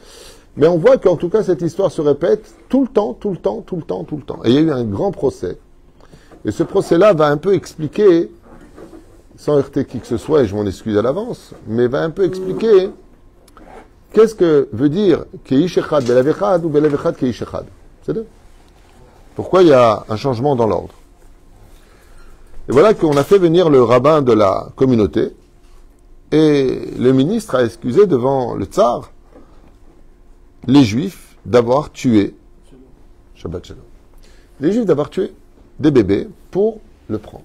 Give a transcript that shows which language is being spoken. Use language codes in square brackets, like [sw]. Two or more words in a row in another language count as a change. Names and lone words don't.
[fr] Mais on voit qu'en tout cas, cette histoire se répète tout le temps. Et il y a eu un grand procès. Et ce procès-là va un peu expliquer, sans heurter qui que ce soit, et je m'en excuse à l'avance, mais va un peu expliquer qu'est-ce que veut dire [he] כאיש אחד בלב אחד [fr] ou [he] בלב אחד כאיש אחד. [fr] C'est deux. Pourquoi il y a un changement dans l'ordre. Et voilà qu'on a fait venir le rabbin de la communauté, et le ministre a excusé devant le tsar les Juifs d'avoir tué, [he] שבת שלום, [fr] les Juifs d'avoir tué des bébés pour le prendre.